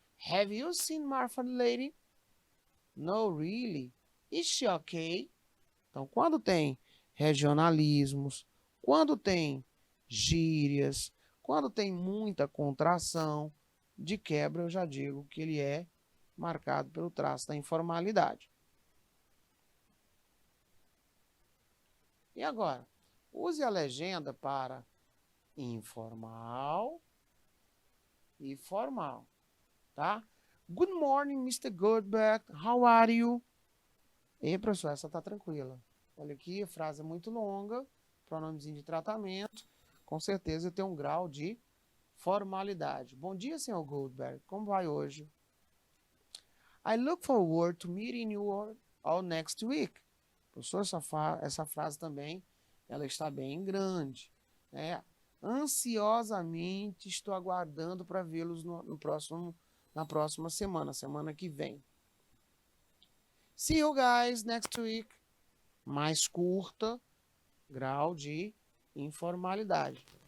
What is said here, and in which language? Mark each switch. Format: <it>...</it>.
<en>Have you seen Martha lady? No, really. Is she okay?</en> <pt>Então, quando tem regionalismos, quando tem gírias, quando tem muita contração, de quebra eu já digo que ele é marcado pelo traço da informalidade. E agora? Use a legenda para informal e formal, tá?</pt> <en>Good morning, Mr. Goldberg. How are you?</en> <pt>E, professor, essa tá tranquila. Olha aqui, a frase é muito longa, pronomezinho de tratamento. Com certeza tem um grau de formalidade. Bom dia, senhor Goldberg. Como vai hoje?</pt> <en>I look forward to meeting you all next week.</en> <pt>Professor, essa frase também, ela está bem grande. Né? Ansiosamente estou aguardando para vê-los na próxima semana que vem.</pt> <en>See you guys next week.</en> <pt>Mais curta, grau de informalidade.</pt>